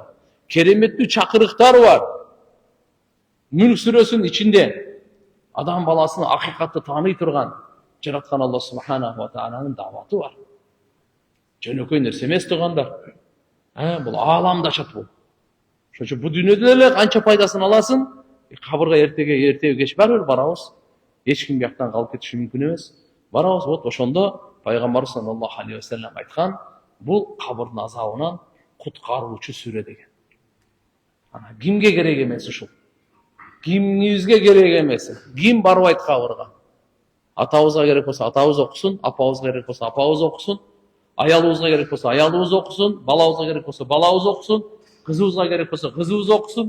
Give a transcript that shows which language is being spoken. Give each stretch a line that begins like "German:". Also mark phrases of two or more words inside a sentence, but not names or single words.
Kyrgyz: Кереметтүү чакырыктар бар. Мүлк сүрөсүнүн ичинде адам баласын акыйкатты тааный турган жараткан Алла
Arabic: سبحانه وتعالى
Kyrgyz: дааваты бар. Жөнөкөй нерсе эмес тургандар. Бул ааламды ачат бул. Ошон үчүн бул дүйнөдө эле канча пайдасын аласың, кабырга эртеби кеч барбыр барабыз. Эч ким бияктан калып кетиши мүмкүн эмес. Барабыз, вот ошондо пайгамбар
Arabic: صلى الله عليه وسلم
Kyrgyz: айткан, бул кабырдын азабынан куткаруучу сүрө деген. Кимге керек эмес ушул? Кимибизге керек эмес? Ким барбайт кабырга? Атабызга керек болсо атабыз окусун, апабызга керек болсо апабыз окусун, аялыбызга керек болсо аялыбыз окусун, балабызга керек болсо балабыз окусун, кызыбызга керек болсо кызыбыз окусун.